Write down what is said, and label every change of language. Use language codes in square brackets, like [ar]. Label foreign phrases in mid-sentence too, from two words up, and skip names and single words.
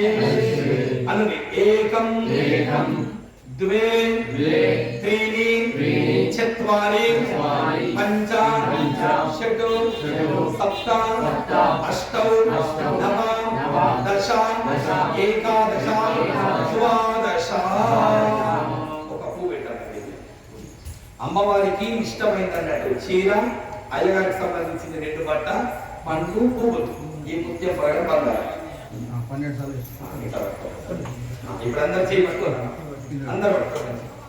[sa] अनुनि एकं द्वे त्रीणि चत्वारि पञ्च षट् सप्त अष्ट नव दश एकादश द्वादश. [te] అమ్మవారికి ఇష్టమైనటువంటి చీర అయ్యగారికి సంబంధించిన 2 బట్ట పండ్లు పువ్వులు ఈ ముత్యం ప్రకారం బంగారం. ఇప్పుడు అందరు చేయబట్టుకోరు, అందరు పట్టుకోరు.